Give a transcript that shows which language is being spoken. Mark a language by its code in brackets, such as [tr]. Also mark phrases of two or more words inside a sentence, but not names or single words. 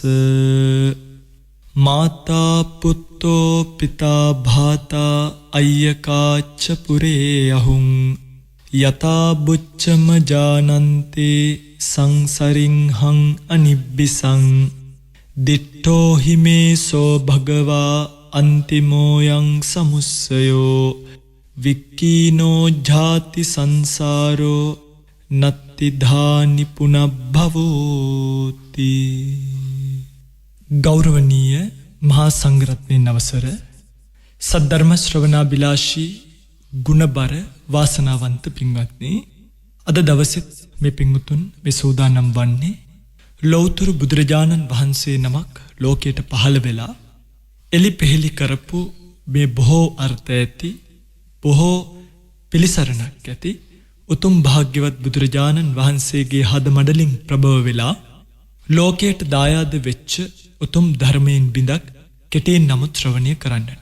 [pi] මාතා පුත්තෝ පිතා භාතා අය්‍යකාච්ච පුරේ අහුං යතා බුච්චම ජානන්තේ සංසරින් හං අනිබ්බිසං දිට්ඨෝ හිමේසෝ භගවා අන්තිමෝ යං සමුස්සයෝ වික්කීනෝ ජාති සංසාරෝ නත්ති ධානි පුනබ්භවෝති. [si] ගෞරවනීය මහා සංඝරත්නයන් අවසර සද්ධර්ම ශ්‍රවණාබිලාෂී ගුණබර වාසනාවන්ත පින්වත්නි, අද දවසෙත් මේ පින්වුතුන් මේ සූදානම් වන්නේ ලෞතර බුදුරජාණන් වහන්සේ නමක් ලෝකයට පහළ වෙලා එලි පෙහෙලි කරපු මේ බොහෝ අර්ථ ඇති බොහෝ පිළිසරණක් ඇති උතුම් භාග්‍යවත් බුදුරජාණන් වහන්සේගේ හද මඩලින් ප්‍රභව වෙලා ලෝකයට දායාද වෙච්ච උතුම් ධර්මයෙන් බිඳක් කෙටියෙන් නමුත් ශ්‍රවණය කරන්නට.